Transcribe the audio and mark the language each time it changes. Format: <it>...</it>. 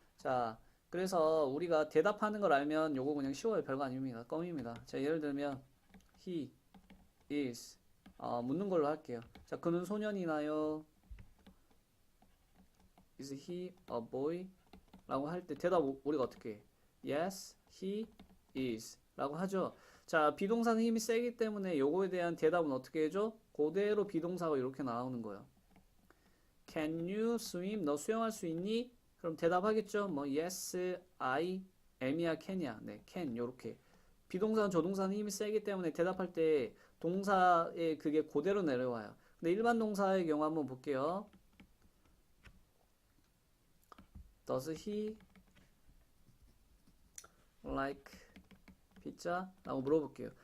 <ko>자, 그래서 우리가 대답하는 걸 알면 요거 그냥 쉬워요. 별거 아닙니다. 껌입니다. 자, 예를 들면</ko> <en>he is</en> <ko>묻는 걸로 할게요. 자, 그는 소년이나요?</ko> <en>Is he a boy?</en> <ko>라고 할 때 대답 우리가 어떻게 해?</ko> <en>Yes, he is</en> <ko>라고 하죠. 자, 비동사는 힘이 세기 때문에 요거에 대한 대답은 어떻게 해줘? 그대로 비동사가 이렇게 나오는 거예요.</ko> <en>Can you swim?</en> <ko>너 수영할 수 있니? 그럼 대답하겠죠. 뭐</ko> <en>yes, I am</en> <ko>이야, can이야. 네, can 요렇게. 비동사는 조동사는 힘이 세기 때문에 대답할 때 동사에 그게 그대로 내려와요. 근데 일반 동사의 경우 한번 볼게요.</ko> <en>Does he like pizza?</en> <ko>라고 물어볼게요.</ko>